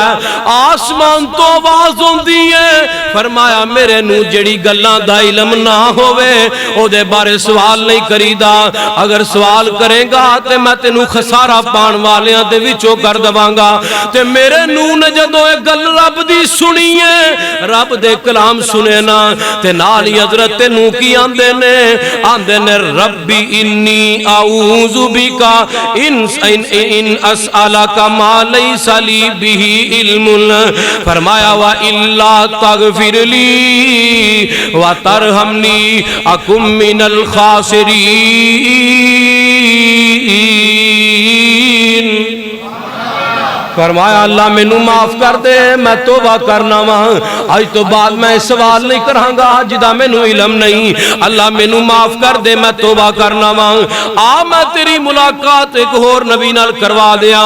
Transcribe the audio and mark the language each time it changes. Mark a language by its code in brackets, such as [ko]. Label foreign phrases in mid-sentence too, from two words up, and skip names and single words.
[pa] آسمان تو آواز ہوندی ہے، فرمایا میرے نوں جیہڑی گلاں دا علم نا ہووے اوہدے بارے سوال نہیں کریدا، اگر سوال کریگا تے میں تینوں خسارہ پان والیاں دے وچوں کر دواں گا. تے میرے نوح نے جدوں اے گل رب دی سنی ہے، رب دے کلام سنے نا تے نال ہی حضرت نوح کی آندے نے [ar] رب إني أعوذ بك أن أسألك ما ليس لي به علم. فرمایا وا إلا تغفر لي و ترحمني أكم من الخاسرين. [pa] فرمایا اللہ مینوں معاف کر دے، میں توبہ کرنا واں، آج تو بعد میں سوال نہیں کراں گا جیدا مینوں علم نہیں. اللہ مینوں معاف کر دے، میں توبہ کرنا واں۔ آ میں تیری ملاقات ایک ہور نبی نال کروا دیا.